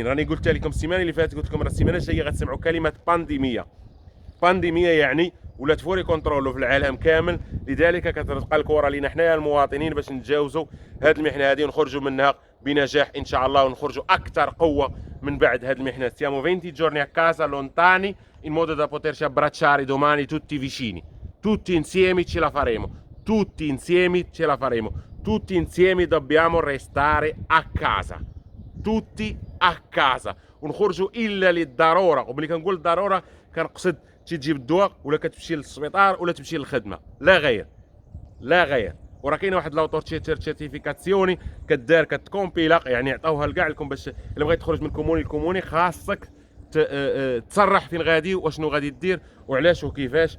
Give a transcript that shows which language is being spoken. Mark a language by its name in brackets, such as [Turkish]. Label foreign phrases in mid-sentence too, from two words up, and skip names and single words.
[Arabic] راني قلت لكم السيمانه اللي فاتت، قلت لكم السيمانه الجايه غتسمعوا كلمه بانديميه يعني ولات [Italian] fuori controllo [Arabic] في العالم كامل. لذلك كتبقى الكره لينا حنايا المواطنين باش نتجاوزوا هذه المحنه هذه ونخرجوا منها بنجاح ان شاء الله، ونخرجوا اكثر قوه من بعد هذه المحنه. [Italian] Stiamo 20 giorni a casa lontani in modo da poterci abbracciare domani tutti vicini. Tutti insieme ce la faremo. Tutti insieme ce la faremo. Tutti insieme dobbiamo restare a casa. Tutti a casa [Arabic] ونخرجوا الا للضروره. وملي كنقول الضروره كنقصد تجيب الدواء ولا كتمشي للسبيطار ولا تمشي للخدمه، لا غير لا غير. وراه كاينه واحد لاوتورتيتير سيرتيفيكاسيوني كدار كتكومبيلا، يعني عطاوها لكاع لكم باش الا بغيت تخرج من كوموني لكوموني خاصك تصرح فين غادي واشنو غادي دير وعلاش وكيفاش.